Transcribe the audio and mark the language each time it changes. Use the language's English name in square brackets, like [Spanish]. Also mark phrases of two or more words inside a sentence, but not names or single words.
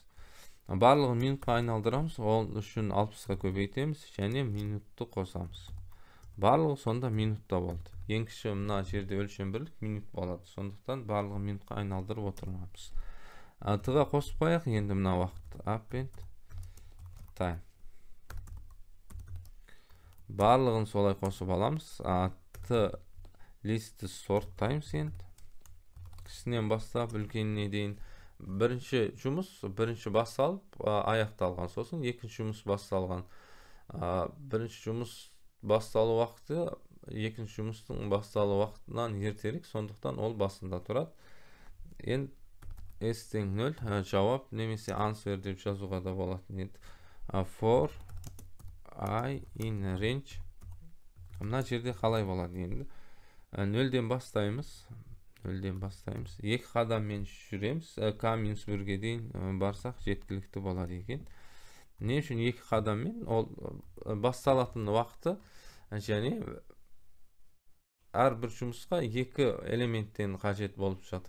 [Kazakh] Барлығын минутқа айналдырамыз. Ол үшін 60-ға көбейтеміз және минутты қосамыз. Барлығы сонда минутта болды. Ең кіші мына жерде өлшем бірлік минут болады. Сондықтан барлығы минутқа айналдырып отырмамыз. Тыға қосып қояқ. Енді мына уақыт. [English] Append time. [Kazakh] Барлығын солай қосып аламыз. Т листі [English] sort times [Kazakh] енді. Кішінен бастап үлкеніне дейін. Бірінші жұмыс басталып аяқталған. Сосын екінші жұмыс басталған. Бірінші жұмыс басталу уақыты екінші жұмыстың басталу уақытынан ертерек, сондықтан ол басында тұрады. Енді S-тең 0 жауап немесе answer деп жазуға да болады. [English] For I in range. [Kazakh] Мына жерде қалай болады енді? 0-ден бастаймыз. 2 қадаммен жүреміз. K-1-ге дейін барсақ жеткілікті болады екен. Не үшін 2 қадаммен? Ол басталатын уақыты және әрбір жұмысқа 2 элементтен қажет болып жатыр.